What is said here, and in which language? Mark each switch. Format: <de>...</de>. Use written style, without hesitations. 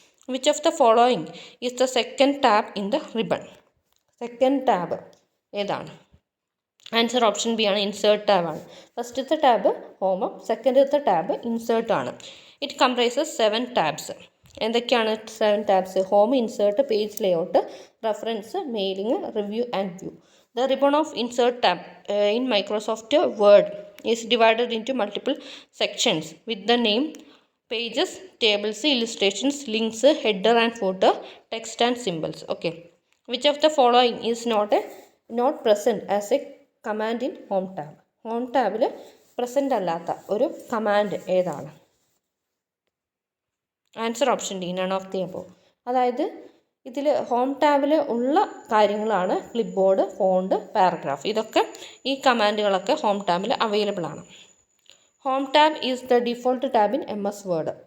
<en>Which of the following is the second tab in the ribbon.</en> <ml>Second tab ഏതാണ്? Answer option B ആണ്, insert tab ആണ്. ഫസ്റ്റത്തെ tab home, സെക്കൻഡത്തെ tab insert ആണ്.</ml> <en>It comprises 7 tabs.</en> <ml>എന്തൊക്കെയാണ് 7 tabs?</ml> <en>Home, insert, page layout, reference, mailing, review and view. The ribbon of insert tab in Microsoft Word is divided into multiple sections with the name, pages, tables, illustrations, links, header and footer, text and symbols. Okay. Which of the following is not present as a command in Home tab? Home tab present</en> <ml>അല്ലാത്ത ഒരു command ഏതാണ്? Answer option D,</ml> <en>None of the above.</en> <ml>അതായത് ഇതിൽ home ടാബിൽ ഉള്ള കാര്യങ്ങളാണ് clip board, font, paragraph. ഇതൊക്കെ ഈ കമാൻഡുകളൊക്കെ ഹോം ടാബിൽ അവൈലബിൾ ആണ്.</ml> <en>Home tab is the default tab in MS word.</en>